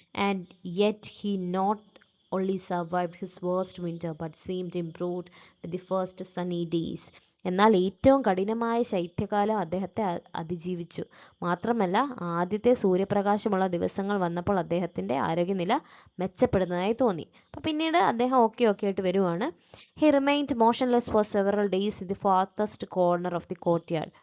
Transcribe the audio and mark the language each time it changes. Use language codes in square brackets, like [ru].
[en] And yet he not only survived his worst winter but seemed improved with the first sunny days. [ml] എന്നാൽ ഏറ്റവും കഠിനമായ ശൈത്യകാലം അദ്ദേഹത്തെ അതിജീവിച്ചു. മാത്രമല്ല ആദ്യത്തെ സൂര്യപ്രകാശമുള്ള ദിവസങ്ങൾ വന്നപ്പോൾ അദ്ദേഹത്തിൻ്റെ ആരോഗ്യനില മെച്ചപ്പെടുന്നതായി തോന്നി. അപ്പം പിന്നീട് അദ്ദേഹം ഓക്കെ ആയിട്ട് വരുവാണ്. [en] He remained motionless for several days in the farthest corner of the courtyard.